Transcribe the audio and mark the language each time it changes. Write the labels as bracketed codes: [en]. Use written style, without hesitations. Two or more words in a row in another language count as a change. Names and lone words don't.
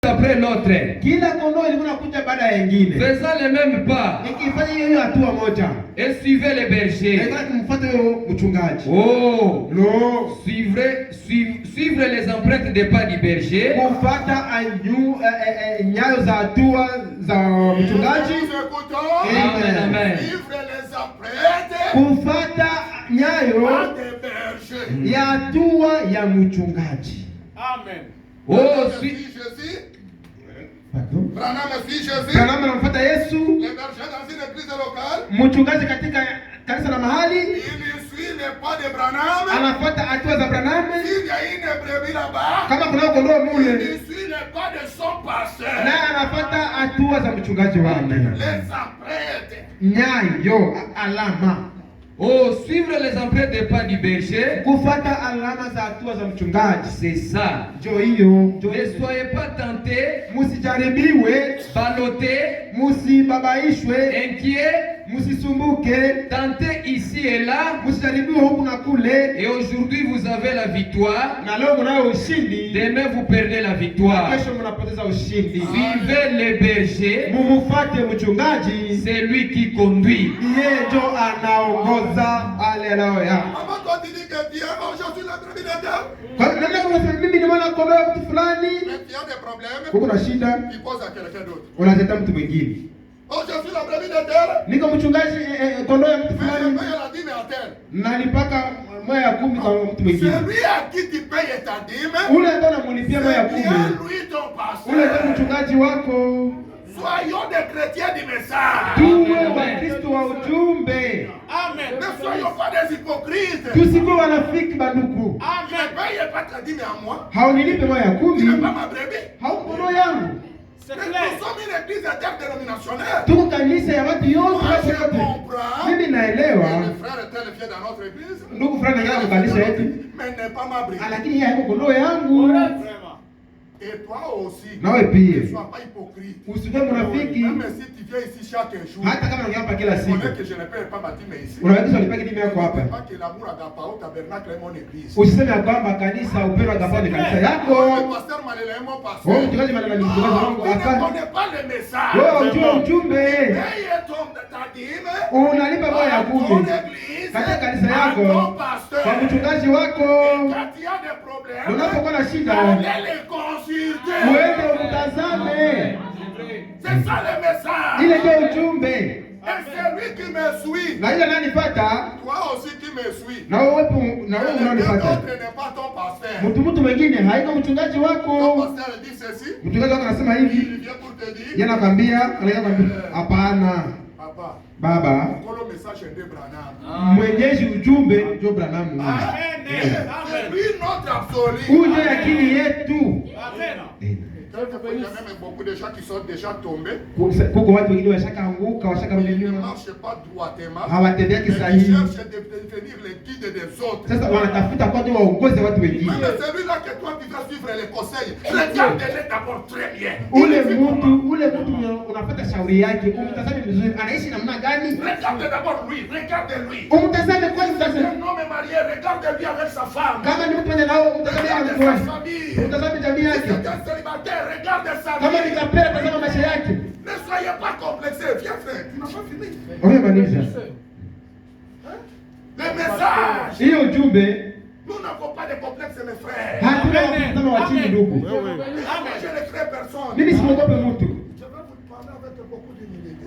[fr] après l'autre. [sw] Kila kondoo ilikuwa inakuja baada ya nyingine. [fr] Faisant les mêmes pas. [sw] Ikifanya hiyo hatua moja. [fr] Et suivez les bergers. [sw] Ilikuwa kumfuata huyo mchungaji. Oh, no. [fr] Suivre les empreintes des pas du berger. [sw] Kufuata nyayo za hatua za mchungaji. Amen, amen. [fr] Suivre les empreintes. [sw] Kufuata nyayo ya hatua ya mchungaji. Amen. Oh, [fr] Branham suit Jésus. [sw] Branham anamfuata Yesu. [fr] Les bergers dans une église locale. [sw] Mchungaji katika kanisa la mahali. [fr] Il suit les pas de Branham. [sw] Anafuata hatua za Branham. [fr] S'il y a une brebis là-bas. [sw] Kama kuna kondoo mule. [fr] Il suit les pas de son pasteur. [sw] Na anafuata hatua za mchungaji wake. [fr] Les empreintes. [sw] Nyayo, alama. [fr] Oh, suivre les empreintes des pas du berger. [sw] Kufuata alama za hatua za mchungaji. [fr] C'est ça. [sw] Jo hiyo. [fr] Ne soyez pas tentés. [sw] Musijaribiwe. [fr] Ballottés. [sw] Musibabaishwe. [fr] Inquiets. [sw] Musisumbuke. [fr] Tentez ici et là. [sw] Musijaribiwe huku na kule. [fr] Et aujourd'hui vous avez la victoire. [sw] Na leo mnayo ushindi. [fr] Demain vous perdez la victoire. [sw] Kesho mnapoteza ushindi. [fr] Suivez les bergers. [sw] Mumufuate mchungaji. [fr] C'est lui qui conduit. [sw] Yeye ndio anaongoza. Haleluya. [fr] Avant qu'on dise que Dieu, je suis la brebis de Dieu. [sw] Kwa nini unasema mimi ni mwana kondoo wa mtu fulani? [fr] Mais tu as des problèmes. [sw] Huko na shida. [fr] Il pose à quelqu'un d'autre. [sw] Unaleta mtu mwingine. [fr] Oh, je suis la brebis de Dieu. [sw] Niko mchungaji kondoo ya mtu fulani. [fr] Mais je paye la dîme à tel. [sw] Nalipaka moja ya 10 kwa mtu mwingine. [fr] Celui à qui tu payes ta dîme. [sw] Ule ndio unamlipia moja ya 10. [fr] Lui ton pasteur. [sw] Ule ndio mchungaji wako. [fr] Soyons des chrétiens du message. [sw] Tuwe Wakristo wa ujumbe. Amen. [fr] Ne soyons pas des hypocrites. [sw] Tusikuwe wanafiki banduku. Amen. [fr] Ne payez pas ta dîme à moi. [sw] Haunilipe moja ya 10. [fr] Tu n'es pas ma brebis. [sw] Hauko yangu. [fr] Nous sommes une église interdénominationnelle. [sw] Tuko kanisa ya watu yote [fr] Moi, je [sw] yote. [fr] comprends. [sw] Mimi naelewa. [fr] Les frères tel vient dans notre église. [sw] Ndugu fulani anaenda kanisa yetu. [fr] Mais n'est pas ma brebis. [sw] Lakini yeye haiko kondoo yangu. [fr] Et toi aussi. [sw] Nawe pia. [fr] Ne sois pas hypocrite. [sw] Usiwe mnafiki. [fr] Même si tu viens ici chaque jour. [sw] Hata kama unakuja hapa kila [fr] Tu [sw] siku. [fr] connais que je ne paye pas ma dîme ici. [sw] Unaweza ulipaki dini yako hapa. [fr] Pas que l'amour agapao tabernacle est mon église. [sw] Usiseme kwamba kanisa upendo agapao ni kanisa yako. [fr] Le pasteur Malela est mon pasteur. [sw] Wewe mchungaji Malela ni mchungaji wangu. [fr] Tu ne [sw] Hapana. [fr] connais pas le message. [sw] Wewe unajua ujumbe. [fr] Paye ta dîme. [sw] Unalipa moja ya 10. [fr] Ton église. [sw] Katika kanisa yako. [fr] Ton pasteur. [sw] Kwa mchungaji wako. [fr] Quand il y a des problèmes. [sw] Unapokuwa na shida. [fr] Allez les consulter. [sw] Uende umtazame. [fr] C'est ça le message. [sw] Ile ndio ujumbe. [fr] Et c'est lui qui me suit. [sw] Na ile ananifuata. [fr] Toi aussi qui me suis. [sw] Na wewe unanifuata. [fr] L'autre n'est pas ton pasteur. [sw] Mtu mwingine haiko mchungaji [fr] Ton [sw] wako. [fr] pasteur dit ceci. [sw] Mchungaji wako anasema hivi. [fr] Il vient pour te dire. [sw] Yeye anakwambia, hapana. [fr] Papa. [sw] Baba. [fr] Kolo message de Branham. [sw] Mwenyeji ujumbe ndio Branham. [fr] Amen. C'est lui notre absolu. [sw] Uje akili yetu. Amen. [fr] Il y a même beaucoup de gens qui sont déjà tombés. [sw] Kuko watu wengine washakaanguka, [fr] Ils ne [sw] washakamiliwa. [fr] marchent pas droitement. [sw] Hawatembeaki [fr] Ils [sw] sahihi. [fr] cherchent de devenir les guides des autres. [sw] Sasa wanatafuta kwa ndio waongoze watu wengine. [fr] Même celui-là que toi tu vas suivre les conseils, regarde-les d'abord très bien. [sw] Ule mtu unafuata shauri yake, umtazame vizuri, anaishi namna gani? [fr] Regarde d'abord lui, regarde-lui. [sw] Umtazame kwanza. [fr] Un homme marié, regarde-lui avec sa femme. [sw] Kama ni mtu mwenye nao, umtazame [fr] Regarde [sw] na [fr] sa [sw] mke. [fr] famille. [sw] Umtazame jamii [fr] Si [sw] yake. [fr] c'est un célibataire, regarde sa [sw] Kama ni [fr] vie. [sw] kapera, tazama maisha yake. [fr] Ne soyez pas complexés. Viens frère, tu n'as pas fini. [sw] Umemaliza. [fr] Le message. [sw] Hiyo ujumbe [fr] Nous n'avons pas de complexe mes frères. [sw] hatuna kutazama wa chini ndugu. [fr] Moi je ne crains personne. [sw] Mimi siogope mtu. [fr] Je vais vous parler avec beaucoup d'humilité.